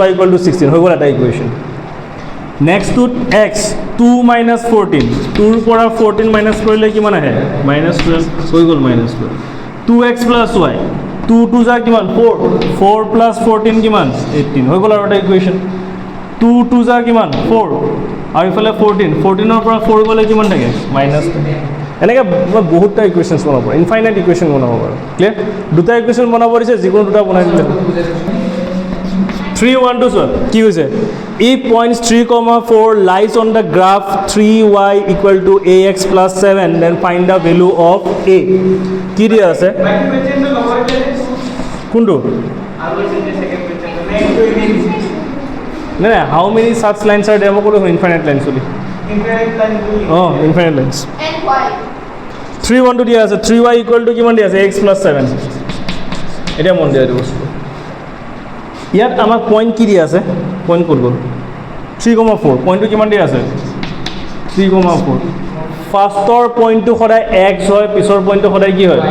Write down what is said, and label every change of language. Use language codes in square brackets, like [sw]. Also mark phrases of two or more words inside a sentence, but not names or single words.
[as] y = 16 হৈ গ'ল এটা ইকুৱেশ্যন নেক্সট টুত x 2 - 14 2 ৰ পৰা 14 মাইনাছ কৰিলে কিমান আহে -12 হৈ গ'ল -12 2x + y 2 2 যা কিমান 4 4 + 14 কিমান 18 হৈ গ'ল আৰু এটা ইকুৱেশ্যন 2 2 যা কিমান 4 আৰু ইফালে 14 14 ৰ পৰা 4 গ'লে কিমান থাকে -10 এনেকৈ মই বহুতটা ইকুৱেশ্যনছ বনাব পাৰোঁ [en] infinite equation [as] বনাব পাৰোঁ ক্লিয়াৰ দুটা ইকুৱেশ্যন বনাব দিছে যিকোনো দুটা বনাই দিলে 3 1 2 চোৱা কি হৈছে [en] if points 3,4 lies on the graph 3y = ax + 7 then find the value of a [as] কি দিয়া আছে কোনটো নাই নাই [en] how many such lines are there [as] মই ক'লো [en] infinite lines বুলি infinite lines and y [as] 3 1 2 দিয়া আছে 3y = কিমান দিয়া আছে x + 7 এটা মন দিয়া দিবস ইয়াত আমাক পইণ্ট কি দিয়া আছে পইণ্ট ক'ত গ'ল 3,4 পইণ্টটো কিমান দিয়া আছে 3,4 ফাৰ্ষ্টৰ পইণ্টটো সদায় x হয় পিছৰ পইণ্টটো সদায় কি হয়